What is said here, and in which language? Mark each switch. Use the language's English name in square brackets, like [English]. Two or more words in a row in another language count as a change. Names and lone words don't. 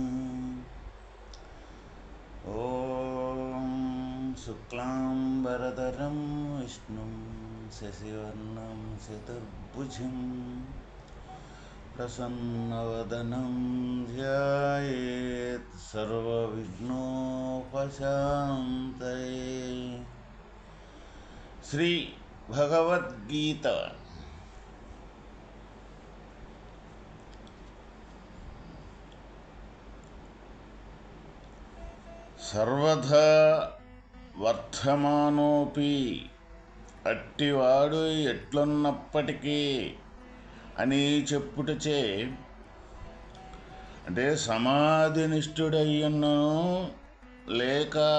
[Sanskrit] ॐ शुक्लाम्बरधरं विष्णुं शशिवर्णं चतुर्भुजं प्रसन्नवदनं ध्यायेत् सर्वविघ्नोपशान्तये। [Telugu] श्री भगवद्गीता [Sanskrit] సర్వదా వర్ధమానోపి, [Telugu] అట్టివాడు ఎట్లున్నప్పటికీ అని చెప్పుటచే, అంటే సమాధినిష్ఠుడయ్యున్నను లేక